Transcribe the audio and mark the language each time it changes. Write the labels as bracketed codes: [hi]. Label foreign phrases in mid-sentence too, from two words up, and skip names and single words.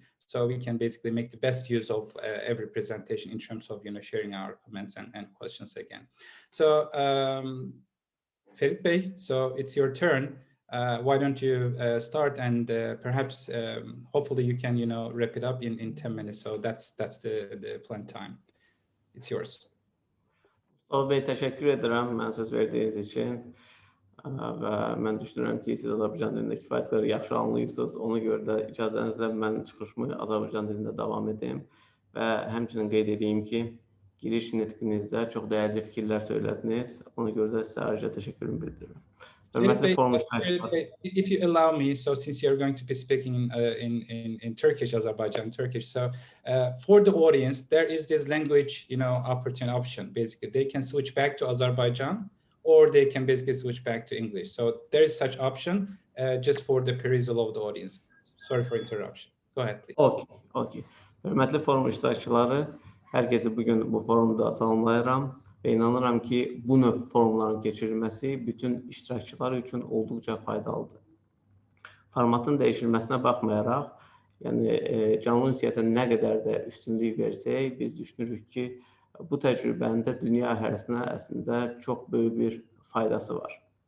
[en] So we can basically make the best use of every presentation in terms of, sharing our comments and questions again. So Ferit Bey, so it's your turn. Why don't you start, and perhaps hopefully you can wrap it up in 10 minutes. So that's the planned time. It's yours. [az] Mustafa Bey, təşəkkür edirəm mənə söz verdiyiniz üçün. Və mən düşünürəm ki, siz Azərbaycan dilində kifayət qədər yaxşı anlayırsınız. Ona görə də icazənizlə mən çıxışımı Azərbaycan dilində davam edeyim. Və həmçinin qeyd edeyim ki, giriş nitqinizdə çox dəyərli fikirlər söylədiniz. Ona görə də sizə ayrıca təşəkkürümü bildirirəm. Hörmətli forum iştirakçıları. [en] If you allow me, so since you're going to be speaking in Turkish, Azerbaijan Turkish, so for the audience, there is this language, option. Basically, they can switch back to Azerbaijan, or they can basically switch back to English. So there is such option just for the perusal of the audience. Sorry for interruption. Go ahead, please. Okay. [az] Hörmətli forum iştirakçıları, hər kəsi bugün bu forumda salamlayıram və inanıram ki, bu növ forumların keçirilməsi bütün iştirakçılar üçün olduqca faydalıdır. Formatın dəyişilməsinə baxmayaraq, yəni canlı ünsiyyətə nə qədər də üstünlük versək, biz düşünürük ki, bu təcrübənin də dünya əhalisinə əslində çox böyük bir faydası var.